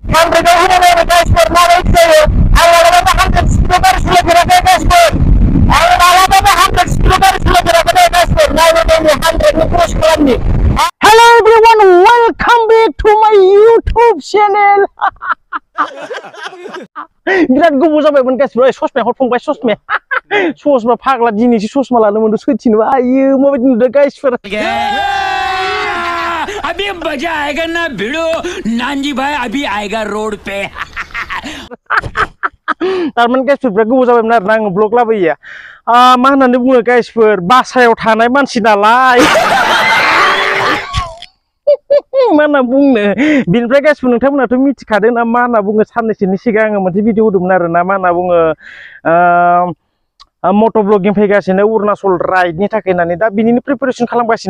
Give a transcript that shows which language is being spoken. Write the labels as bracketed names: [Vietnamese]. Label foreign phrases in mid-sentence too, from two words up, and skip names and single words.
[Bodo] 100 होनानै गाइसफोर माबायदि जायो आं मालाबाबो 100 स्पिडआव गारि सालायफेराखै गाइसफोर आं मालाबाबो 100 स्पिडआव गारि सालायफेराखै गाइसफोर नायनो 100 नि क्रस खालामनि [English] Hello everyone, welcome back to my YouTube channel. [Bodo] बिराद गोबाव जाबायमोन गाइसफोर ससमाया हरफंबाय ससमा फाग्ला दिनैसो ससमा लानो मोनदों सैथिनोबा आयो माबायदि नुदों गाइसफोर [Hindi] अभी मजा आएगा ना भिड़ो नानजी भाई अभी आएगा रोड पे [Bodo] तारमाने गाइसफोर बिराद गोबाव जाबायमोन आरोना आङो ब्लग लाबोयो मा होननानै बुङो गाइसफोर बासायाव थानाय मानसि नालाय मा होनना बुंनो बिनिफ्राय गाइसफोर नोंथांमोनाथ' मिथिखादों ना मा होनना बुङो साननैसोनि सिगां आङो मोनसे भिडिअ होदोंमोन आरोना मा होनना बुङो मट' ब्लगिं फैगासिनो अरुणाचल राइडनि थाखाय होननानै दा बिनिनो प्रिपारेसन खालामगासिनो